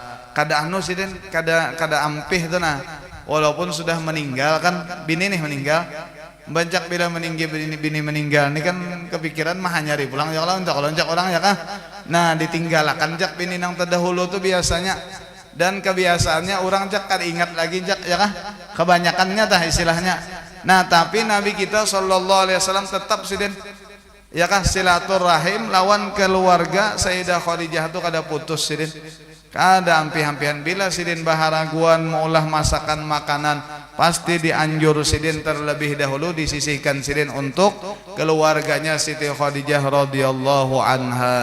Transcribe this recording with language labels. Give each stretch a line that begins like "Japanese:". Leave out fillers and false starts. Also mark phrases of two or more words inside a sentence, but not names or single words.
Banjar: Kada anu sidin, kada ampih tuh nah, walaupun sudah meninggal kan, bini nih meninggal, banyak bila meninggal bini meninggal ini kan kepikiran mah nyari pulang ya kalau orang ya kah. Nah ditinggalkan jak bini nang terdahulu tuh biasanya, dan kebiasaannya orang jak kan ingat lagi jak, ya kah, kebanyakannya tah istilahnya. Nah tapi Nabi kita
Arabic: صلى الله عليه وسلم
Banjar: tetap sidin, ya kah, silaturahim lawan keluarga Sayyidah Khadijah tuh kada putus sidin. Kada ampi-ampian bila sidin baharaguan maulah masakan makanan pasti dianjur sidin terlebih dahulu disisihkan sidin untuk keluarganya Siti Khadijah
Arabic: رضي الله عنها.